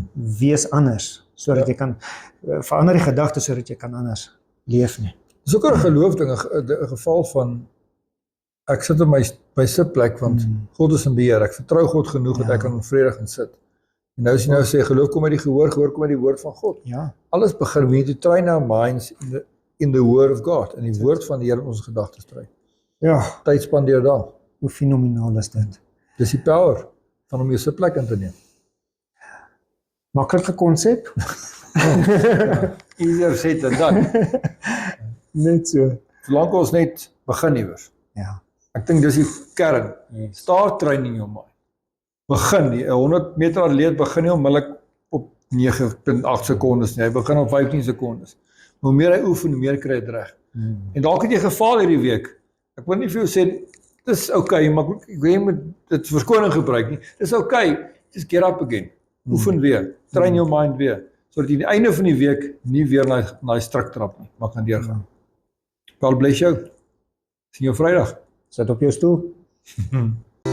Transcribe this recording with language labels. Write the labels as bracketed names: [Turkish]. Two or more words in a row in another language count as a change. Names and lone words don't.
[Afrikaans] Wees anders, sodat jy kan, verander die gedagtes sodat jy kan anders leef nie. Dis ook 'n geloofding, 'n geval van, ek sit op my sitplek, want God is in beheer, ek vertrou God genoeg dat ek kan vredig gaan sit. En nou as jy nou sê, geloof kom uit die gehoor kom uit die woord van God. Alles begin, [English] we need to train our minds in the word of God, [Afrikaans] in die woord van die Here in ons gedagtes [English] train. [Afrikaans] Tyd spandeer daar. Hoe fenomenaal is dit? Dis die power van om jou sitplek in te neem. Maklike konsep. [English] Easier said than done. [Afrikaans] Net so. Solank ons net begin iewers. Ek dink dis die kern. [English] Start training [Afrikaans] jou mind. Begin, die 100 meter atleet begin nie onmiddellik op 9.8 sekondes nie. Hy begin op 15 sekondes. Hoe meer hy oefen, hoe meer kry hy dit reg. En dalk het jy gefaal hierdie week. Ek wil nie vir jou sê dis okay, maar ek weet jy moet dit verskoning gebruik nie. Dis okay. [English] Just get up again. [Afrikaans] Oefen weer. [English] Train jou mind [Afrikaans] weer. Sodat jy aan die einde van die week nie weer na die strik trap nie, maar kan deurgaan. [English] God bless [Afrikaans] jou. Sien jou Vrydag. Sit op jou stoel.